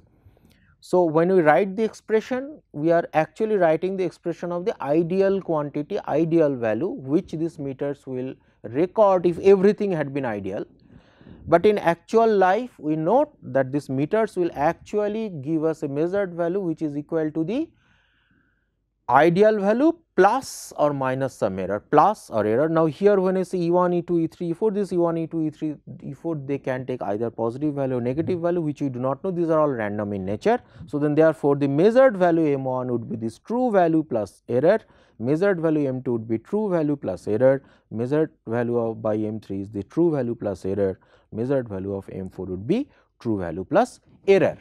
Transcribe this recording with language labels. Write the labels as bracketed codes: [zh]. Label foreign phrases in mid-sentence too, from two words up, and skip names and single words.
[en] So, when we write the expression, we are actually writing the expression of the ideal quantity, ideal value which these meters will record if everything had been ideal. But in actual life, we note that these meters will actually give us a measured value which is equal to the ideal value plus or minus some error, plus or error. Now, here when I say E1, E2, E3, E4, this E1, E2, E3, E4 they can take either positive value or negative value which we do not know, these are all random in nature. So, then therefore, the measured value M1 would be this true value plus error, measured value M2 would be true value plus error, measured value of by M3 is the true value plus error, measured value of M4 would be true value plus error.